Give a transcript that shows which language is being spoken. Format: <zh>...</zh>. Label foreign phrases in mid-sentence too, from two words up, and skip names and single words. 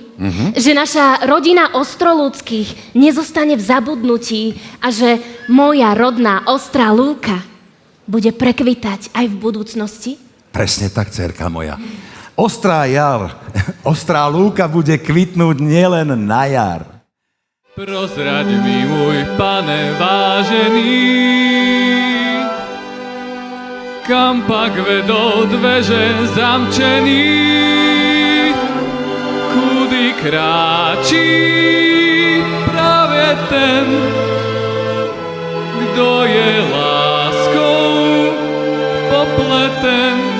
<sk>Že naša rodina Ostroľudských nezostane v zabudnutí a že moja rodná Ostrá Lúka bude prekvitať aj v budúcnosti? Presne tak, dcerka moja. Ostrá jar, Ostrá Lúka bude kvitnúť nielen na jar. Prozraď mi, môj pane vážený,</sk> <cs>kam pak vedou dveře zamčený, kudy kráčí právě ten, kdo je láskou popleten.</cs>